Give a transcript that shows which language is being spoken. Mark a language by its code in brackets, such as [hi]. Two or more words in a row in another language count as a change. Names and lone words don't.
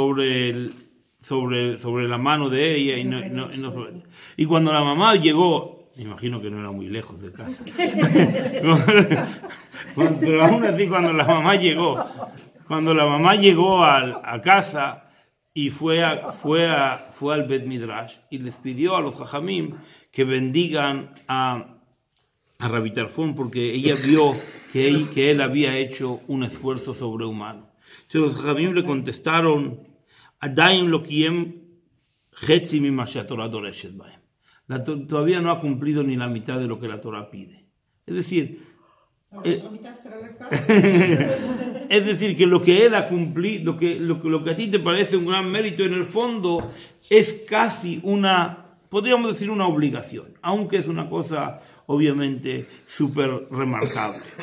[es] la mano de ella y cuando la mamá llegó, me imagino que no era muy lejos de casa, pero aún así cuando la mamá llegó a casa y fue al [he] בית מדרש [es] y les pidió a los Jajamim que bendigan a a Rabbi Tarfon porque ella vio que él había hecho un esfuerzo sobrehumano. Entonces los Jajamim le contestaron, [he] עדיין לא קיים חצי ממה שהתורה דורשת בהם. [es] Todavía no ha cumplido ni la mitad de lo que la Torah pide. Es decir, es decir, que lo que él ha cumplido, lo que a ti te parece un gran mérito, en el fondo es casi podríamos decir una obligación, aunque es una cosa obviamente súper remarcable.